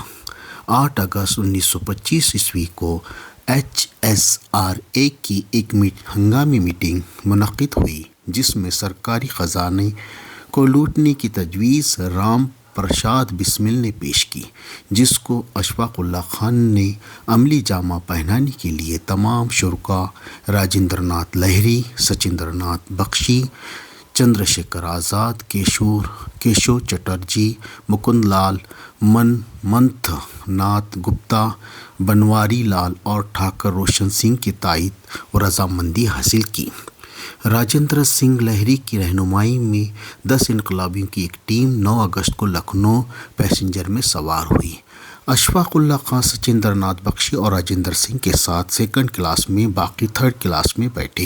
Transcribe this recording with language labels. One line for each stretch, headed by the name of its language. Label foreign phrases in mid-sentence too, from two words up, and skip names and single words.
Urdu: 8 اگست 1925 کو HSRA کی ایک ہنگامی میٹنگ منعقد ہوئی، جس میں سرکاری خزانے کو لوٹنے کی تجویز رام پرساد بسمل نے پیش کی، جس کو اشفاق اللہ خان نے عملی جامہ پہنانے کے لیے تمام شرکاء راجندر ناتھ لاہری، سچندر ناتھ بخشی، چندر شیکھر آزاد، کیشو چٹرجی، مکند لال منمتھ ناتھ گپتا، بنواری لال اور ٹھاکر روشن سنگھ کی تائید و رضامندی حاصل کی۔ راجندر سنگھ لاہری کی رہنمائی میں 10 انقلابیوں کی ایک ٹیم 9 اگست کو لکھنؤ پیسنجر میں سوار ہوئی۔ اشفاق اللہ خان سچندر ناتھ بخشی اور راجندر سنگھ کے ساتھ 2nd کلاس میں، باقی 3rd کلاس میں بیٹھے۔